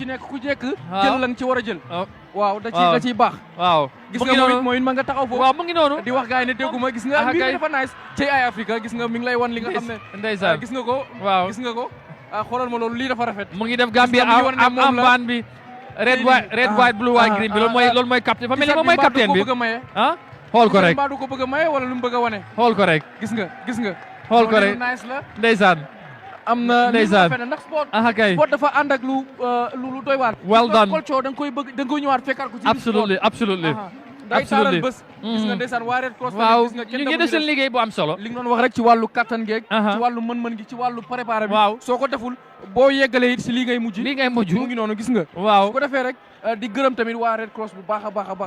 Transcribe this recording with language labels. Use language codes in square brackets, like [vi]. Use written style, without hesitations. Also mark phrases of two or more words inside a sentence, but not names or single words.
[wo] ku ci nekk jël la nga ci war a jël. waaw da ciy baax. waaw gis nga mooy ma nga taxaw foofu. waaw mu ngi noonu di wax gars yi ne dégguma gis nga mbir dafa nice ci Eye Africa gis nga mi ngi lay wan li nga xam ne. ndeysaan gis nga ko. waaw gis nga ko. xoolal ma loolu lii dafa rafet. mu ngi def Gambia am baan bi. [en] red white blue white green [wo] bi loolu mooy captain fa mel ni moom mooy captain bi. xool ko rek mbaa du ko bëgg a maye wala lu mu bëgg a wane. xool ko rek gis nga xool ko rek ndeysaan am na ndeysaan ndax sport kay sport dafa ànd ak lu doy waar. [en] well done [wo] culture da nga koy bëgg da nga koy ñëwaat fekkaat ko ci absolutely day taaral bés gis nga ndeysaan waa Red Cross waaw gis nga ñu ngi def seen liggéey bu am solo li nga doon wax rek ci wàllu kattan geeg ci wàllu mën-mën gi ci wàllu préparé bi waaw soo ko deful boo yeggalee it si lii ngay mujj mu ngi noonu gis nga waaw su ko defee rek di gërëm tamit waa Red Cross bu baax a baax